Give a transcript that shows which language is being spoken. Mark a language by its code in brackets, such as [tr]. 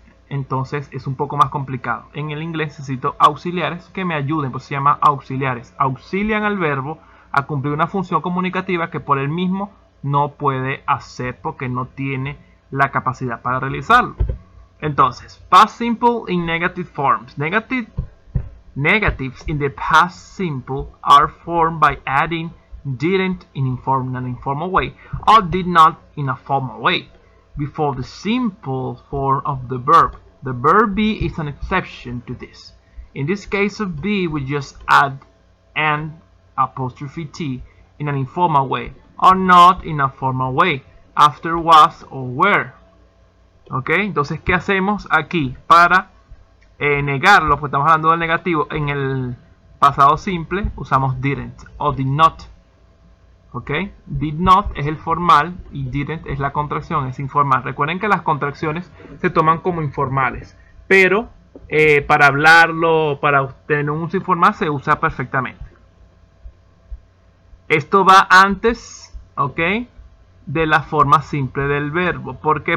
[es] Entonces es un poco más complicado. En el inglés necesito auxiliares que me ayuden, pues se llama auxiliares. Auxilian al verbo a cumplir una función comunicativa que por él mismo no puede hacer porque no tiene la capacidad para realizarlo. Entonces, [en] past simple in negative forms. Negatives in the past simple are formed by adding didn't in an informal way or did not in a formal way before the simple form of the verb. The verb be is an exception to this. In this case of be, we just add an apostrophe t in an informal way or not in a formal way after was or were. [es] ¿Ok? Entonces, ¿qué hacemos aquí para negarlo? Porque estamos hablando del negativo. En el pasado simple usamos didn't o did not. ¿Ok? Did not es el formal y didn't es la contracción, es informal. Recuerden que las contracciones se toman como informales, pero para hablarlo, para obtener un uso informal se usa perfectamente. Esto va antes, ¿ok?, de la forma simple del verbo. ¿Por qué?